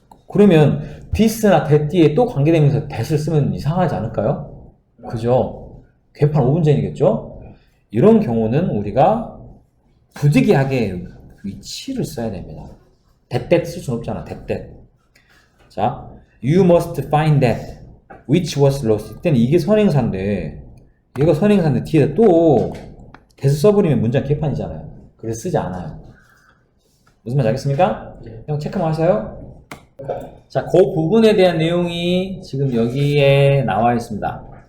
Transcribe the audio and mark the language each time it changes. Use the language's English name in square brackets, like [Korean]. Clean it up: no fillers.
[Korean] 그러면 this나 that 뒤에 또 관계대명사 that을 쓰면 이상하지 않을까요? 그죠? 개판 5분 전이겠죠? 이런 경우는 우리가 부득이하게 위치를 써야 됩니다. that 쓸 수는 없잖아. [English] that. 자, you must find that which was lost. [Korean] 이때는 이게 선행사인데 얘가 선행사인데 뒤에다 또 that 써버리면 문장 개판이잖아요. 그래서 쓰지 않아요. 무슨 말인지 알겠습니까? 네. 형 체크만 하세요. 자, 그 부분에 대한 내용이 지금 여기에 나와 있습니다.